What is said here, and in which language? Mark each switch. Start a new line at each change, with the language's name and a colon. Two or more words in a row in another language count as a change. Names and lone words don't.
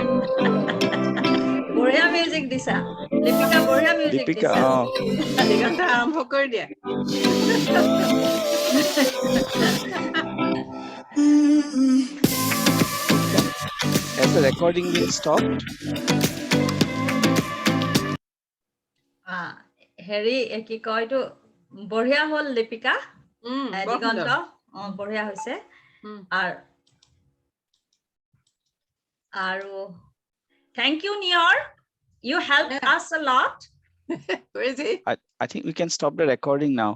Assamese: বঢ়িয়া মিউজিক দিছা লিপিকা, বঢ়িয়া মিউজিক দিছা। দিগন্ত আৰম্ভ কৰি দিয়া।
English: Has the recording been stopped?
Assamese: হেৰি কি কয় এইটো, বঢ়িয়া হ'ল লিপিকা, দিগন্ত বঢ়িয়া হৈছে।
English: আৰু thank you, Nior. You helped us a lot. Where is he? I think we can stop the recording now.